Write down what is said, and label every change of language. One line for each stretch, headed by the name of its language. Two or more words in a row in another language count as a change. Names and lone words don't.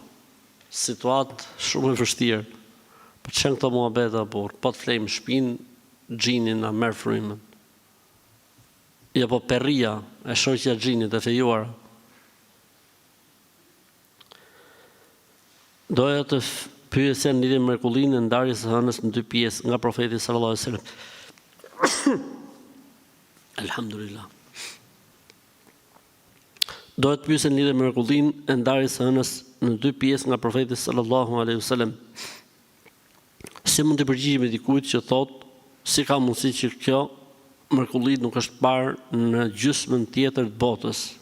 Albanian: Situatë shumë e vështirë. Po të shenë këto muhabeta, po të flejmë shpinë, xhinin na merr frymën. Jo po perria, e shoqja xhinit e fejuara. Doja të pyesja në lidhje me mrekullinë e ndarjes së hënës në dy pjesë nga profeti
Arabic: صلى الله عليه وسلم.
Albanian: Alhamdulillah. Doja të pyesja në lidhje me mrekullinë e ndarjes së hënës në dy pjesë nga profeti
Arabic: صلى الله عليه وسلم.
Albanian: Si mund të përgjigjemi dikujt që thotë si ka mundësi që kjo mrekulli nuk është parë në gjysmën tjetër të botës?